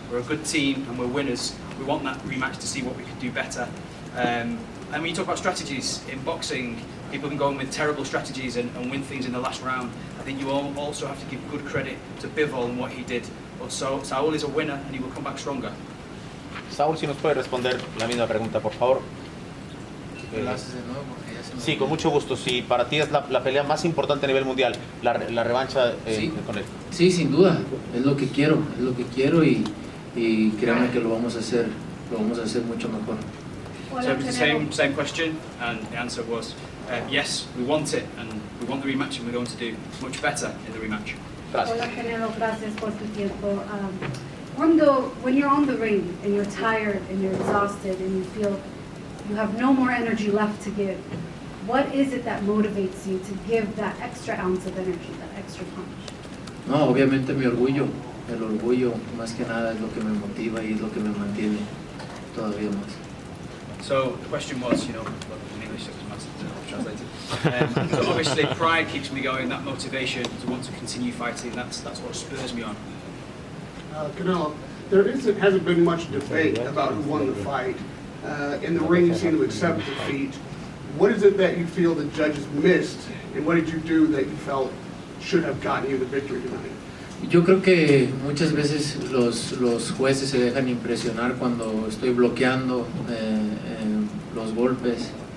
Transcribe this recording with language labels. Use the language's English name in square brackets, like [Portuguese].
[English] We're a good team and we're winners. We want that rematch to see what we could do better. And when you talk about strategies in boxing, people can go in with terrible strategies and win things in the last round. I think you also have to give good credit to Bivol and what he did. But Saúl is a winner and he will come back stronger. [Spanish] Saúl, si nos puede responder la misma pregunta, por favor. ¿Lo haces de nuevo? Porque ya se me Sí, olvidó. con mucho gusto. Si para ti es la pelea más importante a nivel mundial, la revancha Sí. con él. Sí, sin duda, es lo que quiero y créanme que lo vamos a hacer mucho mejor. [English] So it was the same question, and the answer was yes, we want it, and we want the rematch, and we're going to do much better in the rematch. [Spanish] Gracias. Hola Canelo, gracias por tu tiempo. [English] When you're on the ring and you're tired and you're exhausted and you feel you have no more energy left to give, what is it that motivates you to give that extra ounce of energy, that extra punch? [Spanish] No, obviamente mi orgullo, el orgullo más que nada es lo que me motiva y es lo que me mantiene todavía más. [English] So the question was, in English, so it was translated. So obviously pride keeps me going, that motivation to want to continue fighting, that's what spurs me on. Canelo, hasn't been much debate about who won the fight. In the ring, you seem to accept defeat. What is it that you feel the judges missed, and what did you do that you felt should have gotten you the victory tonight? [Spanish] Yo creo que muchas veces los jueces se dejan impresionar cuando estoy bloqueando los golpes.